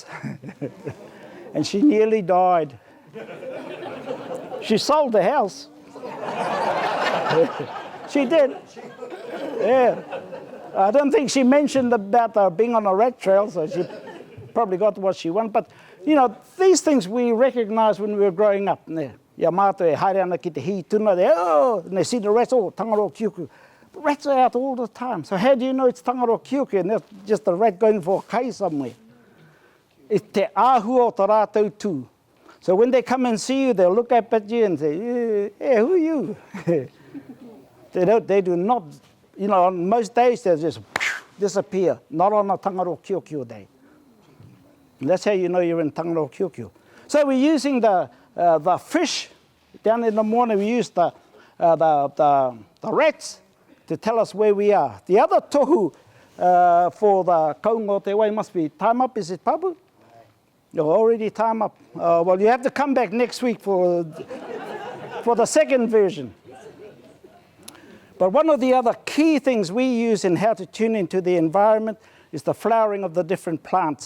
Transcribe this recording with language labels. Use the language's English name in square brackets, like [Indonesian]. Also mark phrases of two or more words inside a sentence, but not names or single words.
[English] And she nearly died. She sold the house. She did. Yeah. I don't think she mentioned about being on a rat trail, so she probably got what she wanted. But, these things we recognized when we were growing up. [Māori] Yamato e haere ana ki te hi tuna, [English] and they see the rats, Tangaro Kyokyo. Rats are out all the time. So how do you know it's Tangaro Kyokyo and not just a rat going for a kai somewhere? [Māori] It's te āhua o tā rātou tū. [English] So when they come and see you, they'll look up at you and say, hey, who are you? They do not, on most days they just disappear, not on a Tangaro Kyokyo day. And that's how you know you're in Tangaro Kyokyo. So we're using the fish down in the morning. We use the rats to tell us where we are. The other tohu for the [Māori] kaunga te wai [English] must be time up. Is it Papu? You're already time up. Well, you have to come back next week for the second version. But one of the other key things we use in how to tune into the environment is the flowering of the different plants.